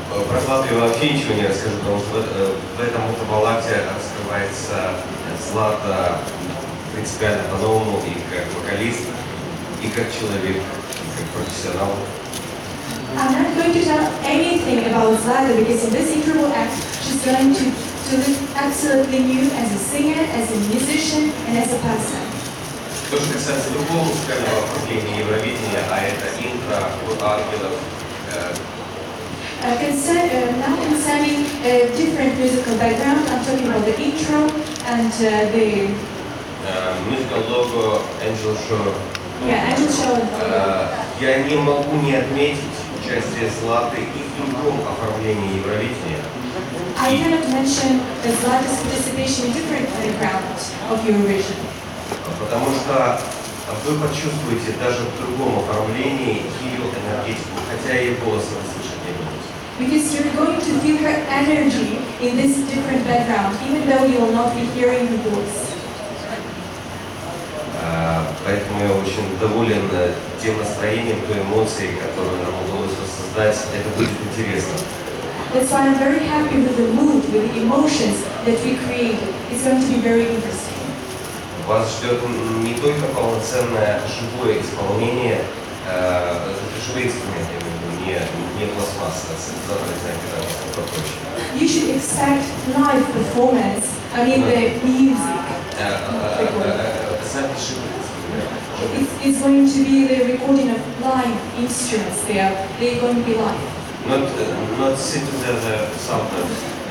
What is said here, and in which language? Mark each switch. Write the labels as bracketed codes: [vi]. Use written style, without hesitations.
[ru] Про Злату я вообще ничего не расскажу, потому что в этом интервалакте раскрывается Злата принципиально по-новому и как вокалист, и как человек, и как профессионал. [en] I'm not going to tell anything about Zlata because in this interval act she's going to to look absolutely new as a singer, as a musician, and as a person. [ru] То, что касается любого музыкального оформления Евровидения, а это интро от ангелов, [en] Now concerning a different musical background, I'm talking about the intro and the musical logo, Angel Show. Angel Show. [ru] Я не могу не отметить участие Златы и в другом оформлении Евровидения. [en] I cannot mention the Zlata's participation in different backgrounds of Eurovision. [ru] Потому что вы почувствуете даже в другом оформлении ее энергетику, хотя и голоса вы слышать не будете. [en] Because you're going to feel her energy in this different background, even though you will not be hearing her voice. [ru] Поэтому я очень доволен тем настроением, той эмоцией, которую нам удалось воссоздать. Это будет интересно. [en] That's why I'm very happy with the mood, with the emotions that we created. It's going to be very interesting. [ru] Вас ждет не только полноценное живое исполнение, живые инструменты, не пластмасса, синтезаторы, знаете, [en] You should expect live performance, I mean the music. It's going to be the recording of live instruments there. They're going to be live. Not synthesizer soundtracks.